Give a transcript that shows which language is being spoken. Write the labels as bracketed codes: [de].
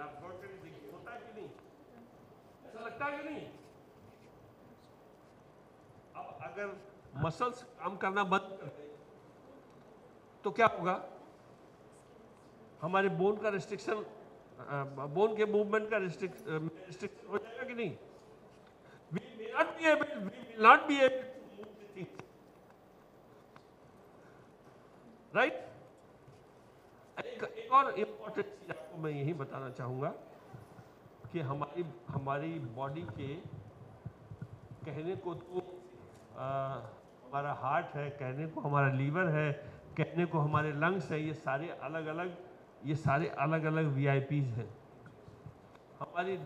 [hi] आप गौर करके देखिए, होता है कि नहीं? ऐसा लगता है कि नहीं? अब अगर मसल्स काम करना बंद कर दे तो क्या होगा? हमारे बोन का रिस्ट्रिक्शन, बोन के मूवमेंट का रिस्ट्रिक्शन हो जाएगा कि नहीं? [en] We will not be able to move the things. Right? [hi] एक और इम्पोर्टेंट चीज आपको मैं यही बताना चाहूँगा कि हमारी बॉडी के कहने को तो हमारा हार्ट है, कहने को हमारा लीवर है, कहने को हमारे लंग्स है, ये सारे अलग अलग VIPs हैं हमारी।